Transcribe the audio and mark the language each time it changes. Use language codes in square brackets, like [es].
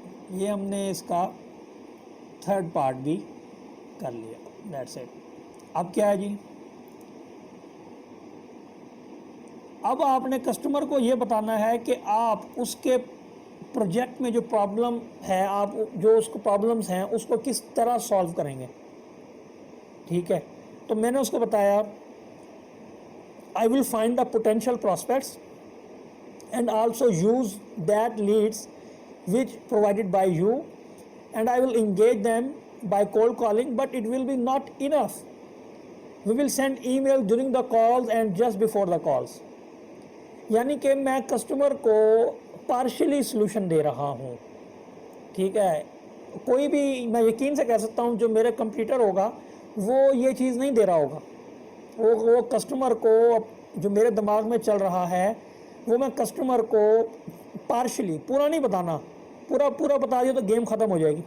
[ur] یہ ہم نے اس کا تھرڈ پارٹ بھی کر لیا. [en] That's it. [ur] اب کیا ہے جی, اب آپ نے کسٹمر کو یہ بتانا ہے کہ آپ اس کے پروجیکٹ میں جو پرابلم ہے, آپ جو اس کو پرابلمس ہیں اس کو کس طرح سالو کریں گے. ٹھیک ہے, تو میں نے اس کو بتایا [en] I will find the potential prospects and also use that leads which provided by you, and I will engage them by cold calling, but it will be not enough. We will send email during the calls and just before the calls. [ur] یعنی کہ میں customer کو partially solution دے رہا ہوں. ٹھیک ہے, کوئی بھی میں یقین سے کہہ سکتا ہوں جو میرے کمپیوٹر ہوگا وہ یہ چیز نہیں دے رہا ہوگا. وہ کسٹمر کو جو میرے دماغ میں چل رہا ہے وہ میں کسٹمر کو پارشلی, پورا نہیں بتانا, پورا بتا دیا تو گیم ختم ہو جائے گی.